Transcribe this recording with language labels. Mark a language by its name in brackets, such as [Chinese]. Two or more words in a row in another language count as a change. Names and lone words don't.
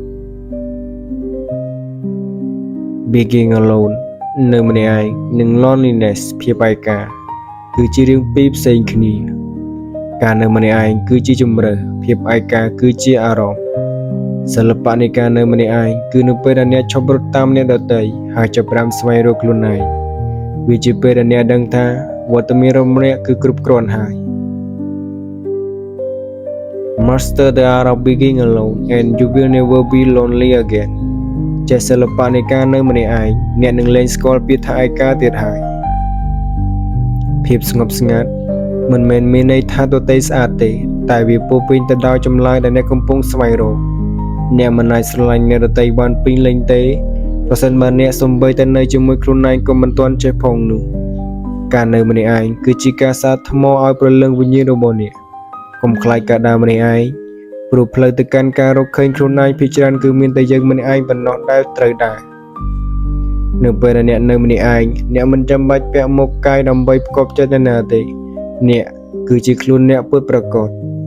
[English] Being alone [Khmer] នៅម្នាក់ឯងនិង loneliness ភាពឯកាគឺជារឿងពីរផ្សេងគ្នាការនៅម្នាក់ឯងគឺជាជម្រើសភាពឯកាគឺជាអារម្មណ៍សិល្បៈនៃការនៅម្នាក់ឯងគឺនៅពេលដែលអ្នកឈប់រត់តាមអ្នកដទៃហើយចាប់ផ្ដើមស្វែងរកខ្លួនឯងវាជាពេលដែលអ្នកដឹងថាវត្តមានរបស់អ្នកគឺគ្រប់គ្រាន់ហើយ [English] Master the art of being alone and you will never be lonely again [Khmer] ចេះសិល្បៈនៃការនៅម្នាក់ឯងអ្នកនឹងលែងស្គាល់ពាក្យថាឯកាទៀតហើយភាពស្ងប់ស្ងា ត់មិនមែនមានន័យថាទទេស្អាតទេតែវាពោពេញទៅដោយចម្លើយដែលអ្នកកំពុងស្វែងរកអ្នក មិនអាចស្រឡាញ់អ្នកដទៃបានពេញលេញទេប្រសិនបើអ្នកសំបីតែនៅជាមួយខ្លួនឯងក៏មិនទាន់ចេះផងនោះការនៅម្នាក់ឯងគឺជាការសាកថ្មឲ្យប្រលឹងវិញ្ញាណរបស់អ្នកកុំខ្លាចការដើរម្នាក់ឯងព្រោះផ្លូវទៅកាន់ការរកឃើញខ្លួនឯងភាគច្រើនគឺមានតែយើងម្នាក់ឯងប៉ុណ្ណោះដែលត្រូវដែរនៅពេលដែលអ្នកនៅម្នាក់ឯងអ្នកមិនចាំបាច់ពាក់មួកកាយដើម្បីផ្គប់ចិត្តនរណាទេអ្នកគឺជាខ្លួនអ្នកពិតប្រាកដ